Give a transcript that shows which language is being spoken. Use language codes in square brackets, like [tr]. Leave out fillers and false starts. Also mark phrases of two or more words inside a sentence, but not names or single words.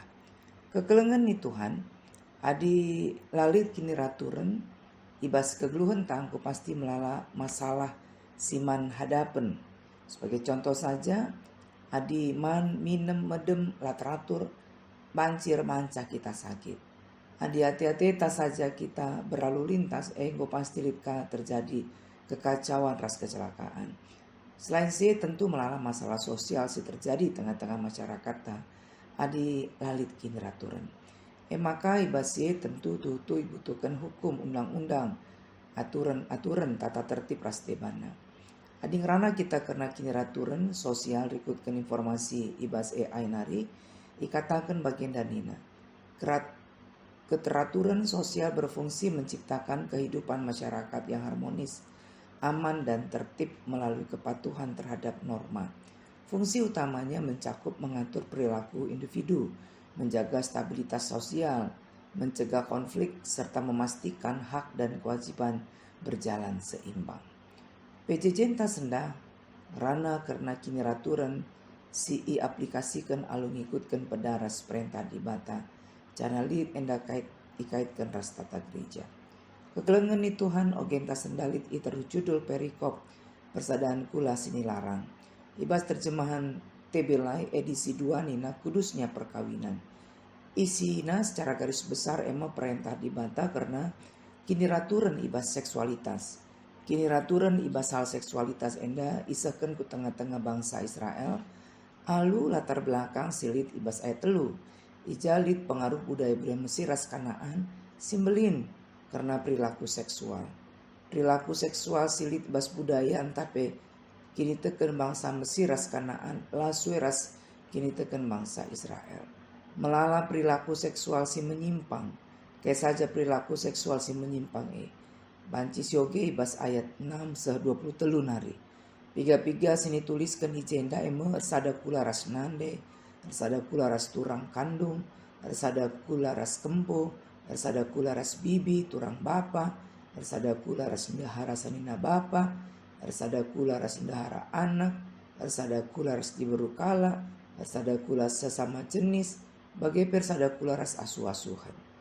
[btx] Kekelengan ni Tuhan, adi lalit kini raturen, ibas kegeluhan tangku pasti melala masalah siman hadapen. Sebagai contoh saja, adi man minem medem lateratur, bancir manca kita [id] sakit. [btx] Adi hati-hati tas saja kita berlalu lintas, go pasti litka terjadi [id] kekacauan ras kecelakaan. Selain sih tentu [btx] melala [id] masalah sosial [btx] sih [id] terjadi tengah-tengah masyarakat [btx] adi lalit kini raturan. Maka ibasi tentu tutu [id] dibutuhkan hukum undang-undang aturan tata tertib [btx] rastebana. Adi ngerana kita kena kini raturan sosial rikutkan informasi ibas AI nari ikatakan bagian danina. [id] Keteraturan sosial berfungsi menciptakan kehidupan masyarakat yang harmonis, aman dan tertib melalui kepatuhan terhadap norma. Fungsi utamanya mencakup mengatur perilaku individu, menjaga stabilitas sosial, mencegah konflik, serta memastikan hak dan kewajiban berjalan seimbang. [btx] PJJ entah sendah, rana karena kini raturan si aplikasikan alu ngikutkan pedaras perintah dibata, jana lid enda ikaitkan ras tata gereja. Kekelengan ni Tuhan ogenta sendalit iterjudul perikop persadaan kula sini larang. Ibas terjemahan Tebelai edisi 2 nina kudusnya perkawinan. Isina secara garis besar ema perintah dibantah karena kini raturan ibas seksualitas. Kini raturan ibas [id] hal seksualitas [btx] enda isakan ku tengah-tengah bangsa Israel. Alu latar belakang silit ibas ayat telu. Ijalit pengaruh budaya Mesir ras Kanaan simbelin karena perilaku seksual. [id] Perilaku seksual [btx] silit bas budaya antape kini teken bangsa Mesir ras Kanaan lasue ras kini teken bangsa Israel. [id] Melala perilaku seksual [btx] si menyimpang. Kayak saja [id] perilaku seksual [btx] si menyimpang banci sioge ibas ayat 6-20 nari. Piga-piga sini tuliskan hijenda sada kula ras nande, sada kula ras turang kandung, sada kula ras kempo, sada kula ras bibi turang bapa, sada kula ras ndahara sanina bapa, sada kula ras ndahara anak, sada kula ras diberukala, sada kula sesama jenis, bagai persada kula ras asuh-asuhan.